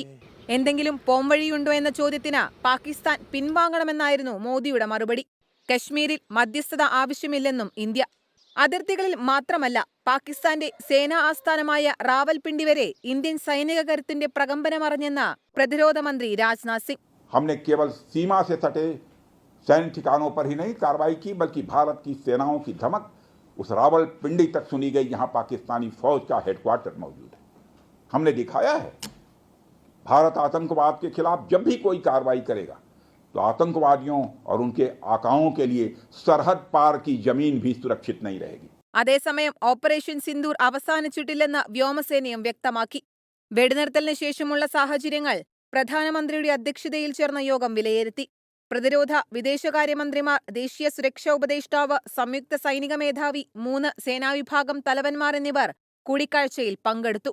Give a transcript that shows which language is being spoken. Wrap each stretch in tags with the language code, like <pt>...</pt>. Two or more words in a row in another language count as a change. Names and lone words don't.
<ml>എന്തെങ്കിലും പോംവഴിയുണ്ടോ എന്ന ചോദ്യത്തിന് പാകിസ്ഥാൻ പിൻവാങ്ങണമെന്നായിരുന്നു മോദിയുടെ മറുപടി. കശ്മീരിൽ മധ്യസ്ഥത ആവശ്യമില്ലെന്നും ഇന്ത്യ. അതിർത്തികളിൽ മാത്രമല്ല, പാകിസ്ഥാന്റെ സേനാ ആസ്ഥാനമായ റാവൽപിണ്ടി വരെ ഇന്ത്യൻ സൈനിക കരുത്തിന്റെ പ്രകമ്പനമറിഞ്ഞെന്ന പ്രതിരോധ മന്ത്രി രാജ്നാഥ് സിംഗ്.</ml> <hi>हमने केवल सीमा से सटे सैन्य ठिकानों पर ही नहीं कार्रवाई की, बल्कि भारत की सेनाओं की धमक उस रावलपिंडी तक सुनी गई, जहां पाकिस्तानी फौज का हेडक्वार्टर मौजूद है. हमने दिखाया है भारत आतंकवाद के खिलाफ जब भी कोई कार्रवाई करेगा तो आतंकवादियों और उनके आकाओं के लिए सरहद पार की जमीन भी सुरक्षित नहीं रहेगी.</hi> <ml>അതേസമയം ഓപ്പറേഷൻ സിന്ദൂർ അവസാനിച്ചിട്ടില്ലെന്ന് വ്യോമസേനയും വ്യക്തമാക്കി. വെടിനിർത്തലിന് ശേഷമുള്ള സാഹചര്യങ്ങൾ പ്രധാനമന്ത്രിയുടെ അധ്യക്ഷതയിൽ ചേർന്ന യോഗം വിലയിരുത്തി. പ്രതിരോധ, വിദേശകാര്യമന്ത്രിമാർ, ദേശീയ സുരക്ഷാ ഉപദേഷ്ടാവ്, സംയുക്ത സൈനിക മേധാവി, 3 സേനാവിഭാഗം തലവന്മാർ എന്നിവർ കൂടിക്കാഴ്ചയിൽ പങ്കെടുത്തു.</ml>